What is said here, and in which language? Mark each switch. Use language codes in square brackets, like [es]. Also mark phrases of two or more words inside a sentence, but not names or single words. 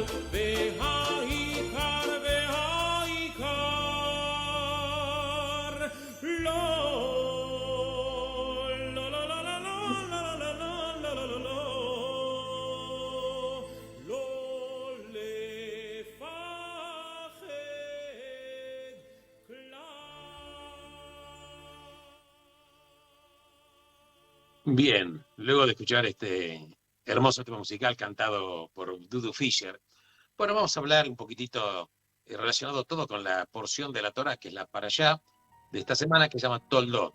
[he] והעיקר לא, לא, לא, לא, לא, לא, לא, לא, לא, לא, לא, לא לפחד כלל. [es] Bien, luego de escuchar este hermoso tema musical cantado por Dudu Fisher, bueno, vamos a hablar un poquitito relacionado todo con la porción de la Torá, que es la Parashá de esta semana, que se llama Toldot.